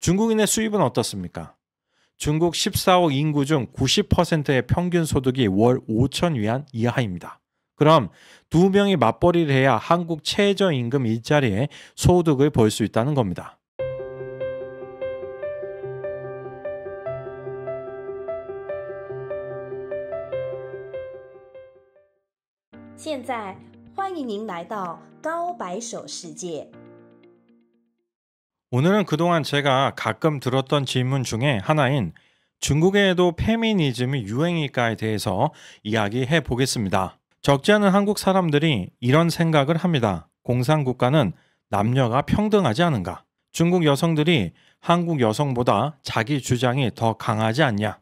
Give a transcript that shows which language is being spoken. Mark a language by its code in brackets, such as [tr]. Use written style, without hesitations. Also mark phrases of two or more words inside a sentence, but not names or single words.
[ko] 중국인의 수입은 어떻습니까? 중국 14억 인구 중 90%의 평균 소득이 월 5천 위안 이하입니다. 그럼 두 명이 맞벌이를 해야 한국 최저임금 일자리에 소득을 벌 수 있다는 겁니다. [zh] 现在欢迎您来到高白手世界。 [ko] 오늘은 그동안 제가 가끔 들었던 질문 중에 하나인 중국에도 페미니즘이 유행일까에 대해서 이야기해 보겠습니다. 적지 않은 한국 사람들이 이런 생각을 합니다. 공산국가는 남녀가 평등하지 않은가? 중국 여성들이 한국 여성보다 자기 주장이 더 강하지 않냐?